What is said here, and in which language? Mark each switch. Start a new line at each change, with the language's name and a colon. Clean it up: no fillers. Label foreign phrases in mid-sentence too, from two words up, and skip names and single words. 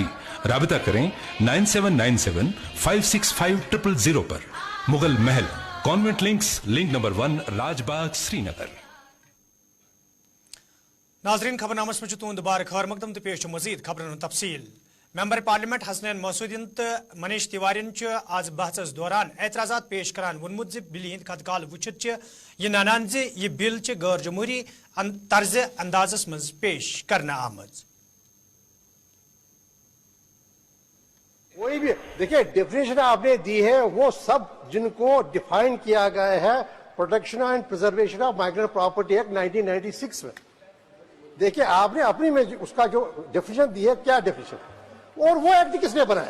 Hindi: राबिता करें 9797565000 पर। मुगल महल कॉन्वेंट लिंक्स, लिंक नंबर 1 राजबाग श्रीनगर।
Kashmiri: नाजरीन खबरनामस में तुंद बार खैर मकदम तो पेश मजीद खबरन तफसील।
English: member parliament
Kashmiri: हसनैन मसूदीन तो मनीष तिवारी आज बहस दौरान एतराजात पेश करान वोनमुत बिल हिंद खतकाल वुचित यह नानान यह बिल गैर जमहूरी तर्ज अंदाजस मज पेश करना आमज।
Hindi: कोई भी देखिए डेफिनेशन आपने दी है, वो सब जिनको डिफाइन किया गया है प्रोटेक्शन एंड प्रिजर्वेशन ऑफ माइग्रेंट प्रॉपर्टी एक्ट 1996 में। देखिए आपने अपनी में उसका जो डेफिनेशन दी है, क्या डेफिनेशन, और वो एक्ट किसने बनाया?